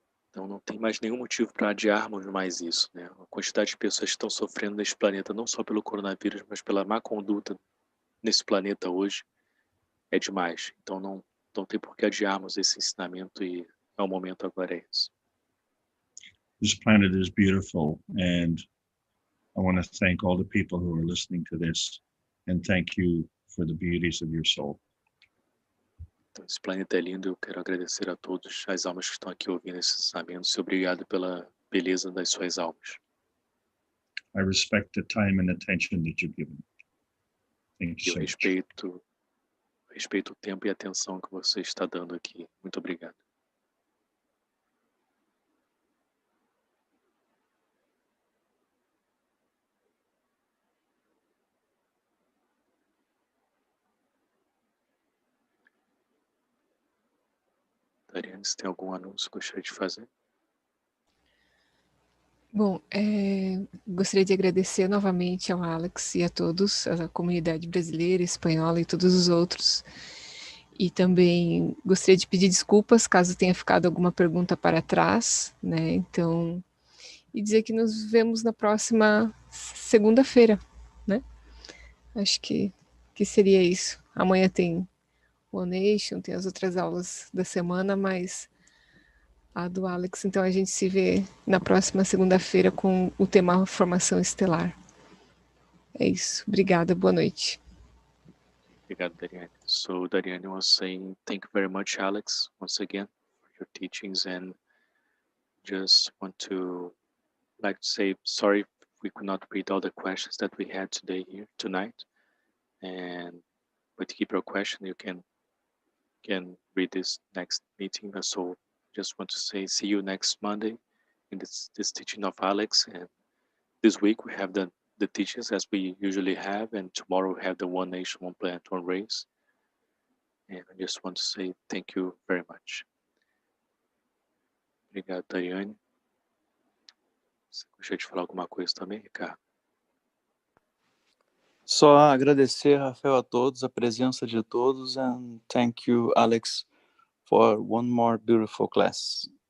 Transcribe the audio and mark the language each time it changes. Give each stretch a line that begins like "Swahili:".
Portuguese: Então não tem mais nenhum motivo para adiarmos mais isso, né? A quantidade de pessoas que estão sofrendo nesse planeta, não só pelo coronavírus, mas pela má conduta nesse planeta hoje, é demais. Então não tem por que adiarmos esse ensinamento e o momento agora é isso.
English: This planet is beautiful, and I want to thank all the people who are listening to this, and thank you for the beauties of your soul.
Portuguese: Então, esse planeta é lindo, eu quero agradecer a todos as almas que estão aqui ouvindo esse ensinamento e obrigado pela beleza das suas almas.
English: I respect the time and attention that you've given. Thank you
Portuguese: Eu
English: so much.
Portuguese: respeito o tempo e a atenção que você está dando aqui. Muito obrigado. Dariane, se tem algum anúncio que gostaria de fazer? Bom, gostaria de agradecer novamente ao Alex e a todos, a comunidade brasileira, espanhola e todos os outros. E também gostaria de pedir desculpas caso tenha ficado alguma pergunta para trás, né? Então, e dizer que nos vemos na próxima segunda-feira, né? Acho que seria isso. Amanhã tem o Nation, tem as outras aulas da semana, mas a do Alex, então a gente se vê na próxima segunda-feira com o tema Formação Estelar. É isso. Obrigada, boa noite. Obrigado, Dariane.
English: So Dariane was saying, thank you very much, Alex, once again, for your teachings, and just want to say sorry if we could not read all the questions that we had today tonight. And but keep your question, you can read this next meeting. So just want to say see you next Monday in this teaching of Alex. And this week we have the teachings as we usually have, and tomorrow we have the One Nation, One Planet, One Race. And I just want to say thank you very much.
Portuguese: Obrigado, Dariane. Você gostaria de falar alguma coisa também, Ricardo? Só agradecer, Rafael, a todos, a presença de todos,
English: and thank you, Alex, for one more beautiful class.